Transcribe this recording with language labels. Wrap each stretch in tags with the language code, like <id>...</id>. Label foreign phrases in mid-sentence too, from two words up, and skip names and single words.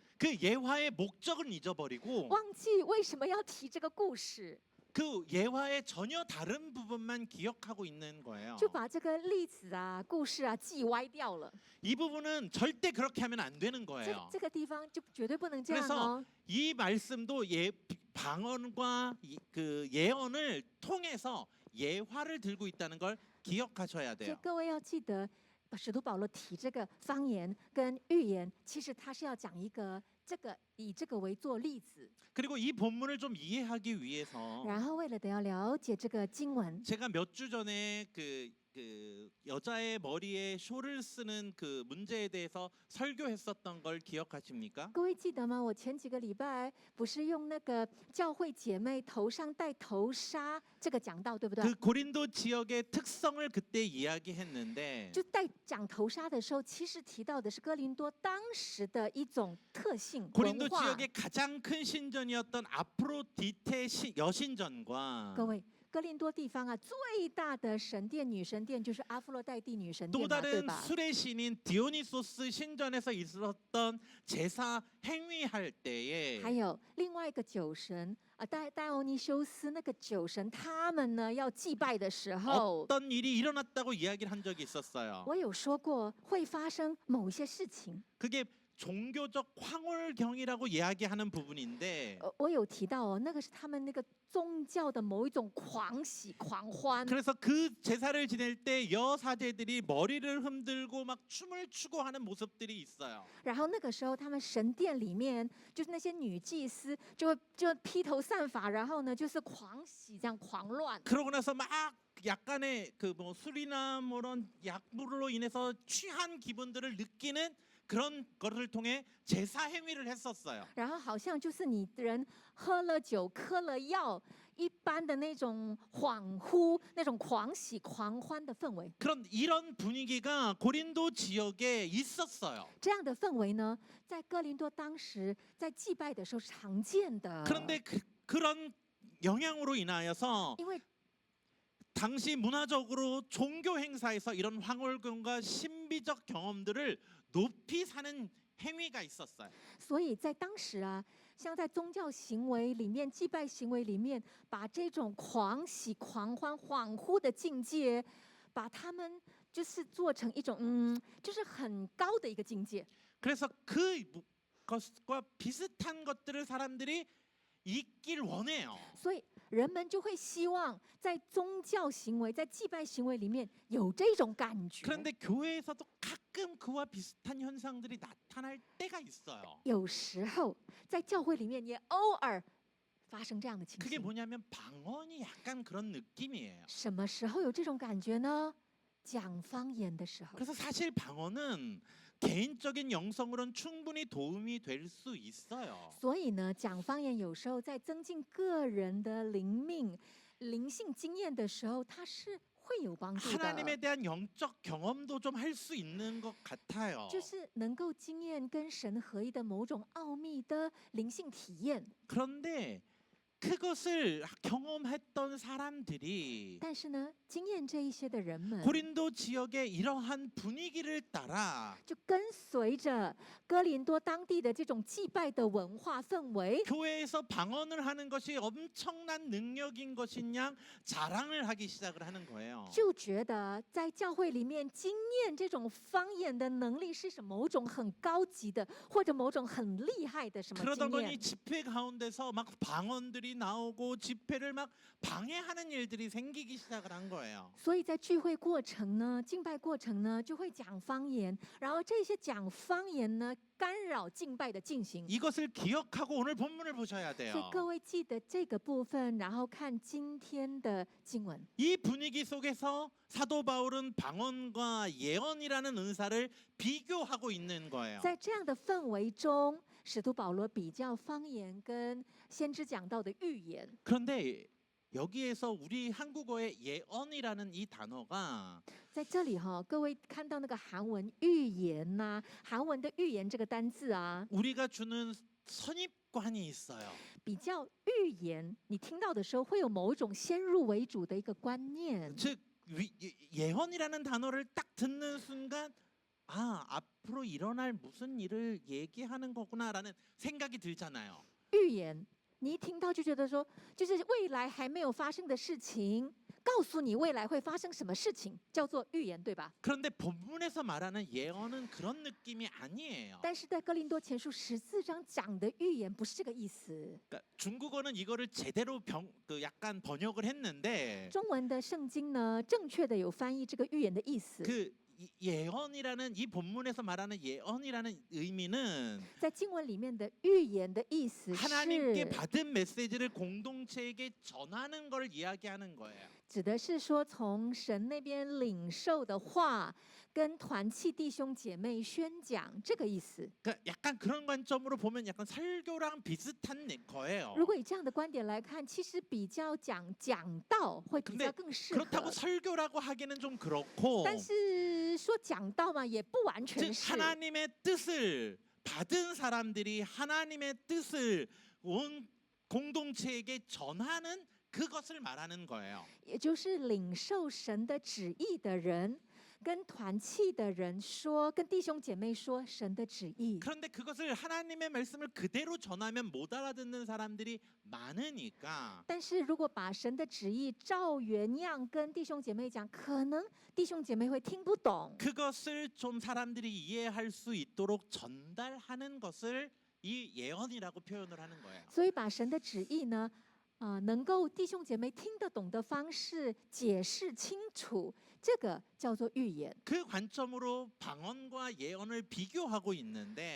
<ko>그 예화의 목적은 잊어버리고</ko> <zh>忘记为什么要提这个故事，</zh> <ko>그 예화의 전혀 다른 부분만 기억하고 있는 거예요.</ko> <zh>就把这个例子啊、故事啊记歪掉了。</zh> <ko>이 부분은 절대 그렇게 하면 안 되는 거예요.</ko> <zh>这个地方就绝对不能这样</zh> <ko>그래서</ko> <zh>哦。</zh> <ko>이 말씀도 방언과 그 예언을 통해서 예화를 들고 있다는 걸 기억하셔야</ko> <zh>所以</zh> <ko>돼요.</ko> <zh>各位要记得，使徒保罗提这个方言跟预言，其实他是要讲一个以这个为做例子。</zh> <ko>그리고 이 본문을 좀 이해하기 위해서</ko> <zh>然后为了得要了解这个经文，</zh> <ko>제가 몇 주 전에 그 여자의 머리에 쇼를 쓰는 그 문제에 대해서 설교했었던 걸 기억하십니까?</ko> <zh>各位记得吗？我前几个礼拜不是用那个教会姐妹头上戴头纱这个讲到，对不对？</zh> <ko>그 고린도 지역의 특성을 그때 이야기했는데</ko> <zh>就讲头纱的时候，其实提到的是哥林多当时的一种特性文</zh> <ko>고린도</ko> <zh>化。</zh> <ko>지역의 가장 큰 신전이었던 아프로디테 여신전과</ko> <zh>各位，哥林多地方啊，最大的神殿、女神殿就是阿弗洛代蒂女神殿</zh> <ko>또</ko> <zh>嘛，对</zh> <ko>다른</ko> <zh>吧？</zh> <ko>술의 신인 디오니소스 신전에서 있었던 제사 행위할</ko> <zh>还</zh> <ko>때에</ko> <zh>有另外一个酒神啊，戴欧尼修斯那个酒神，他们呢要祭拜的时候，</zh> <ko>어떤 일이 일어났다고 이야기를 한 적이 있었어요.</ko> <zh>我有说过会发生某一些事情。</zh> <ko>그게 종교적 황홀경이라고 이야기하는 부분인데</ko> <zh>我有提到哦，那个是他们那个宗教的某一种狂喜、狂欢。</zh> <ko>그래서 그 제사를 지낼 때 여사제들이 머리를 흔들고 막 춤을 추고 하는 모습들이 있어요.</ko> <zh>然后那个时候，他们神殿里面就是那些女祭司就披头散发，然后呢就是狂喜，这样狂乱。</zh> <ko>그러고 나서 막 약간의 그 뭐 술이나 뭐 이런 약물로 인해서 취한 기분들을 느끼는 그런 것을 통해 제사 행위를 했었어요.</ko> <zh>然后好像就是你人喝了酒、嗑了药，一般的那种恍惚、那种狂喜、狂欢的氛围。</zh> <ko>이런 분위기가 고린도 지역에 있었어요.</ko> <zh>这样的氛围呢，在哥林多当时在祭拜的时候是常见的。</zh> <ko>그런데 그런 영향으로 인하여서</ko> <zh>因为</zh> <ko>당시 문화적으로 종교 행사에서 이런 황홀금과 신비적 경험들을 높이 사는 행위가 있었어요.</ko> <zh>所以在当时啊，像在宗教行为里面、祭拜行为里面，把这种狂喜、狂欢、恍惚的境界，把他们就是做成一种就是很高的一个境界。</zh> <ko>그래서 그것과 비슷한 것들을 사람들이 있길 원해요.</ko> <zh>所以人们就会希望在宗教行为、在祭拜行为里面有这种感觉。</zh> <ko>그런데 교회에서도 가끔 그와 비슷한 현상들이 나타날 때가 있어요.</ko> <zh>有时候在教会里面也偶尔发生这样的情</zh> <ko>그게</ko> <zh>形。</zh> <ko>뭐냐면 방언이 약간 그런 느낌이에요.</ko> <zh>什么时候有这种感觉呢？讲方言的时候。</zh> <ko>그래서 사실 방언은 개인적인 영성으로는 충분히 도움이 될 수 있어요.</ko> <zh>所以呢，讲方言有时候在增进个人的灵性经验的时候，它是会有帮助</zh> <ko>하나님에</ko> <zh>的，</zh> <ko>대한 영적 경험도 좀 할 수 있는 것 같아요.</ko> <zh>就是能够经验跟神合一的某种奥秘的灵性体验。</zh> <ko>그런데 그것을 경험했던 사람들이</ko> <zh>但是呢，经验这一些的人们，</zh> <ko>고린도 지역의 이러한 분위기를 따라</ko> <zh>就跟随着哥林多当地的这种祭拜的文化氛围，</zh> <ko>교회에서 방언을 하는 것이 엄청난 능력인 것인 양 자랑을 하기 시작을 하는 거예요.</ko> <zh>就觉得在教会里面经验这种方言的能力是某种很高级的，或者某种很厉害的什么</zh> <ko>그러다</ko> <zh>经</zh> <ko>보니</ko> <zh>验。</zh> <ko>집회 가운데서 막 방언들이 나오고 집회를 막 방해하는 일들이 생기기 시작을 한 거예요.</ko> <zh>所以在聚会过程呢，敬拜过程呢，就会讲方言，然后这些讲方言呢，干扰敬拜的进行。</zh> <ko>이것을 기억하고 오늘 본문을 보셔야</ko> <zh>所以</zh> <ko>돼요.</ko> <zh>各位记得这个部分，然后看今天的经文。</zh> <ko>이 분위기 속에서 사도 바울은 방언과 예언이라는 은사를 비교하고 있는 거예요.</ko> <zh>在这样的氛围中，使徒保罗比较方言跟先知讲到的预言。</zh> <ko>그런데 여기에서 우리 한국어의 예언이라는 이 단어가</ko> <zh>在这里哈，各位看到那个韩文预言呐、韩文的预言这个单字啊，</zh> <ko>우리가 주는 선입관이 있어요.</ko> <zh>比较预言，你听到的时候会有某种先入为主的一个观念。</zh> <ko>즉 예언이라는 단어를 딱 듣는 순간 아 앞으로 일어날 무슨 일을 얘기하는 거구나라는 생각이 들잖아요.</ko> <zh>预言，你一听到就觉得说，就是未来还没有发生的事情，告诉你未来会发生什么事情，叫做预言，对吧？</zh> <ko>그런데 본문에서 말하는 예언은 그런 느낌이 아니에요.</ko> <zh>但是在哥林多前书14章讲的预言不是这个意思。</zh> <ko>그러니까 중국어는 이거를 제대로 약간 번역을 했는데</ko> <zh>中文的圣经呢，正确的有翻译这个预言的意思。</zh> <ko>그 예언이라는 이 본문에서 말하는 예언이라는 의미는</ko> <zh>在经文里面的预言的意思</zh> <ko>하나님께</ko> <zh>是，</zh> <ko>받은 메시지를 공동체에게 전하는 걸 이야기하는 거예요.</ko> <zh>指的是说从神那边领受的话，跟团契弟兄姐妹宣讲这个意思。</zh> <ko>그러니까 약간 그런 관점으로 보면 약간 설교랑 비슷한 거예요.</ko> <zh>如果以这样的观点来看，其实比较讲道会比</zh> <ko>근데</ko> <zh>较更适</zh> <ko>그렇다고</ko> <zh>合。</zh> <ko>설교라고 하기는 좀 그렇고</ko> <zh>但是说讲道嘛，也不完</zh> <ko>즉</ko> <zh>全是。</zh> <ko>하나님의 뜻을 받은 사람들이 하나님의 뜻을 온 공동체에게 전하는 그것을 말하는 거예요.</ko> <zh>也就是领受神的旨意的人，跟团契的人说，跟弟兄姐妹说神的旨意。</zh> <ko>그런데 그것을 하나님의 말씀을 그대로 전하면 못 알아듣는 사람들이 많으니까</ko> <zh>但是如果把神的旨意照原样跟弟兄姐妹讲，可能弟兄姐妹会听不懂。</zh> <ko>그것을 좀 사람들이 이해할 수 있도록 전달하는 것을 이 예언이라고 표현을 하는 거예요.</ko> <zh>所以把神的旨意呢，能够弟兄姐妹听得懂的方式解释清楚，这个叫做预言。</zh> <ko>그 관점으로 방언과 예언을 비교하고 있는데</ko>